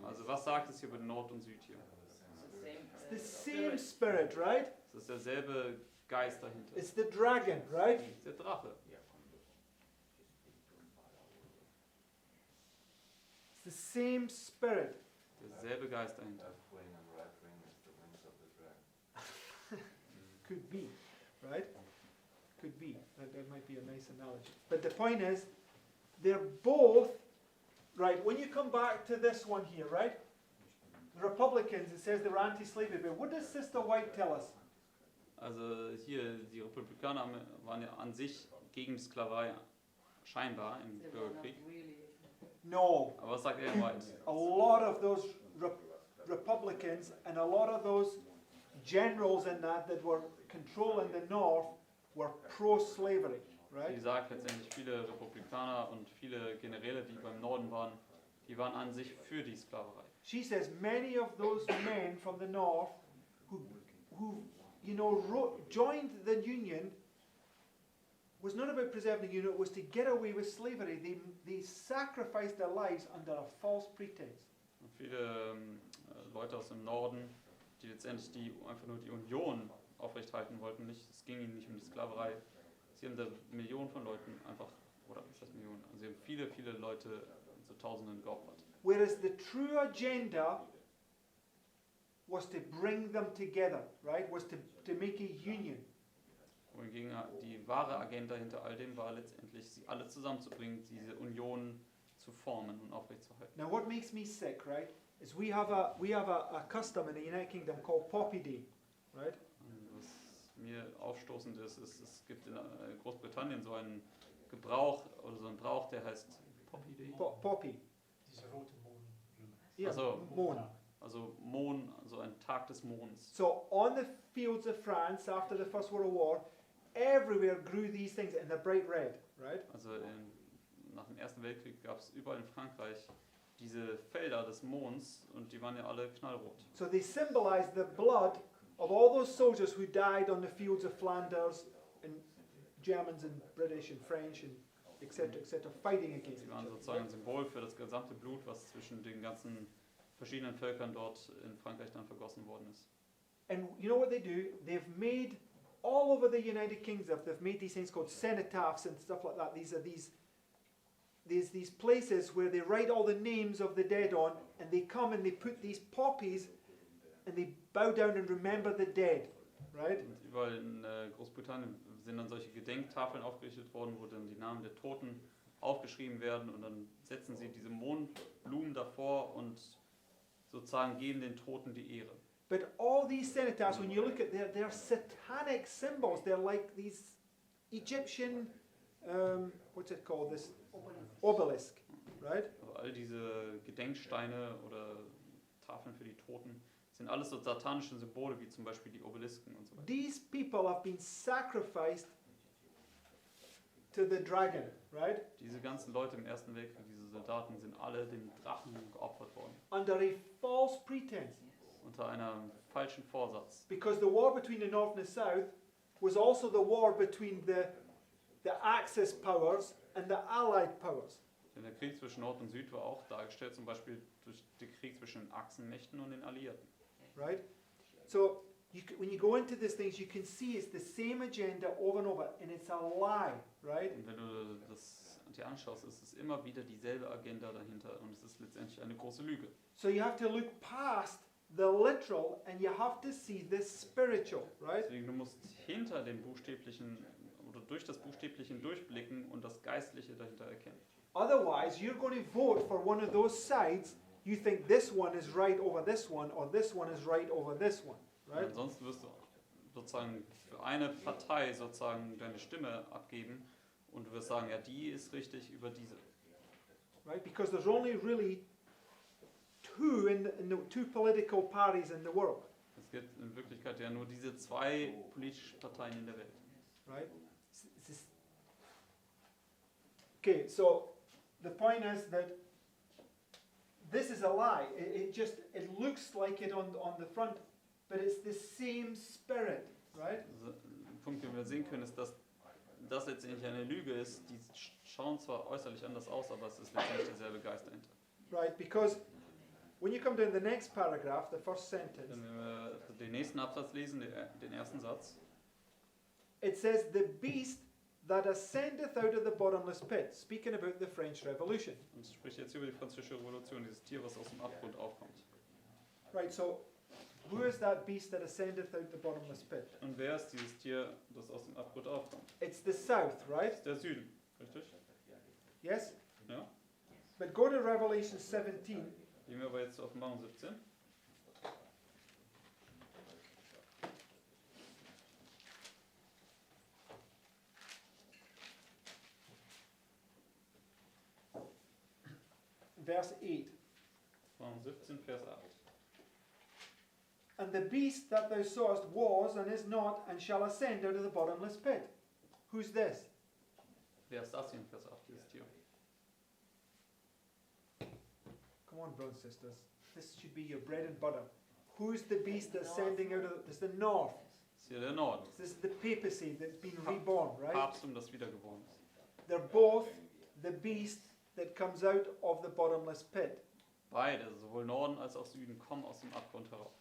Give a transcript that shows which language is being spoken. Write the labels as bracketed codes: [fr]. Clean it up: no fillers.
[de] Also was sagt es hier über Nord und Süd hier? [en] It's the same spirit, right? [de] Es ist derselbe Geist dahinter. [en] It's the dragon, right? [de] Es ist der Drache. [en] It's the same spirit. [de] Derselbe Geist dahinter. [en] Left wing and right wing is the wings of the dragon. Could be, right? Could be. That might be a nice analogy. But the point is, they're both, right, when you come back to this one here, right? The Republicans, it says they were anti-slavery, but what does Sister White tell us? [de] Also hier, die Republikaner waren ja an sich gegen die Sklaverei. scheinbar im [en] They were not [de] Bürgerkrieg. [en] really. No, [de] Aber was sagt Ellen White? [en] a lot of those Republicans and a lot of those generals in that were controlling the North were pro-slavery, [de] Sie [en] right? [de] sagt letztendlich, viele Republikaner und viele Generäle, die beim Norden waren, die waren an sich für die Sklaverei. [en] She says many of those men from the North who you know, joined the Union was not about preserving the Union, it was to get away with slavery. They sacrificed their lives under a false pretense. [de] Und viele Leute aus dem Norden, die letztendlich einfach nur die Union aufrechthalten wollten, es ging ihnen nicht um die Sklaverei. Sie haben da Millionen von Leuten einfach, oder was heißt Millionen, also sie haben viele, viele Leute zu Tausenden geopfert. [en] Whereas the true agenda was to bring them together, right? Was to make a union. [de] Wohingegen die wahre Agenda hinter all dem war letztendlich, sie alle zusammenzubringen, diese Union zu formen und aufrechtzuerhalten. [en] Now what makes me sick, right, is we have a custom in the United Kingdom called Poppy Day, right? [de] Und was mir aufstoßend ist, es gibt in Großbritannien so einen Gebrauch oder so einen Brauch, der heißt Poppy Day. [en] Poppy. [de] Diese rote Mohnblume. [en] Yeah, [de] Also- [en] Moon. [de] Also Mohn, also ein Tag des Monds. [en] So on the fields of France after the First World War, everywhere grew these things in the bright red, right? [de] Also nach dem Ersten Weltkrieg gab es überall in Frankreich diese Felder des Monds und die waren ja alle knallrot. [en] So they symbolize the blood of all those soldiers who died on the fields of Flanders, and Germans and British and French and etc., fighting against [de] Sie [en] each [de] waren [en] other. [de] sozusagen ein Symbol für das gesamte Blut, was zwischen den ganzen verschiedenen Völkern dort in Frankreich dann vergossen worden ist. [en] And you know what they do? They've made all over the United Kingdom. They've made these things called cenotaphs and stuff like that. These are these places where they write all the names of the dead on, and they come and they put these poppies, and they bow down and remember the dead, right? [de] Und überall in Großbritannien sind dann solche Gedenktafeln aufgerichtet worden, wo dann die Namen der Toten aufgeschrieben werden und dann setzen sie diese Mohnblumen davor und sozusagen geben den Toten die Ehre. [en] But all these cenotaphs, when you look at they're satanic symbols. They're like these Egyptian, what's it called? This obelisk, right? [de] Also all diese Gedenksteine oder Tafeln für die Toten sind alles so satanische Symbole, wie zum Beispiel die Obelisken und so weiter. [en] These people have been sacrificed to the dragon, right? [de] Diese ganzen Leute im Ersten Weltkrieg, diese Soldaten, sind alle dem Drachen geopfert worden. [en] Under a false pretense. [de] Unter einem falschen Vorsatz. [en] Because the war between the North and the South was also the war between the Axis powers and the Allied powers. [de] Denn der Krieg zwischen Nord und Süd war auch dargestellt, zum Beispiel durch den Krieg zwischen den Achsenmächten und den Alliierten. [en] Right? So when you go into these things, you can see it's the same agenda over and over, and it's a lie, right? [de] Und wenn du das dir anschaust, ist es immer wieder dieselbe Agenda dahinter und es ist letztendlich eine große Lüge. [en] So you have to look past the literal and you have to see the spiritual, right? [de] Deswegen, du musst hinter dem Buchstäblichen oder durch das Buchstäbliche durchblicken und das Geistliche dahinter erkennen. [en] Otherwise, you're going to vote for one of those sides. You think this one is right over this one, or this one is right over this one, [de] Und [en] right? [de] ansonsten wirst du sozusagen für eine Partei sozusagen deine Stimme abgeben und du wirst sagen, ja, die ist richtig über diese. [en] Right? Because there's only really two political parties in the world, [de] Es gibt in Wirklichkeit ja nur diese zwei politischen Parteien in der Welt. [en] right? Okay, so the point is that this is a lie. It looks like it on the front, but it's the same spirit, right? [de] Also, ein Punkt, den wir sehen können, ist, dass das letztendlich eine Lüge ist. Die schauen zwar äußerlich anders aus, aber es ist letztendlich derselbe Geist dahinter. [en] Right, because when you come down to the next paragraph, the first sentence, [de] Wenn wir den nächsten Absatz lesen, den ersten Satz, [en] it says, "The beast that ascendeth out of the bottomless pit," speaking about the French Revolution. [de] und es spricht jetzt über die Französische Revolution, dieses Tier, was aus dem Abgrund aufkommt. [en] Right, so who is that beast that ascendeth out the bottomless pit? [de] Und wer ist dieses Tier, das aus dem Abgrund aufkommt? [en] It's the south, [de] Das [en] right? [de] ist der Süden, richtig? [en] Yes? [de] Ja. [en] But go to Revelation 17. [de] Gehen wir aber jetzt zu Offenbarung 17. [en] verse 8. [de] Psalm 17, Vers 8. [en] And the beast that thou sawest was and is not and shall ascend out of the bottomless pit. Who's this? [de] Wer ist das hier in Vers 8, dieses Tier? [en] Come on, brothers and sisters. This should be your bread and butter. Who's the beast that's ascending out of this is the north. [de] Das ist hier der Norden. [en] This is the papacy that's been reborn, right? [de] Papsttum, das wiedergeboren ist. [en] They're both the beast that comes out of the bottomless pit. [de] Beide, sowohl Norden als auch Süden, kommen aus dem Abgrund heraus.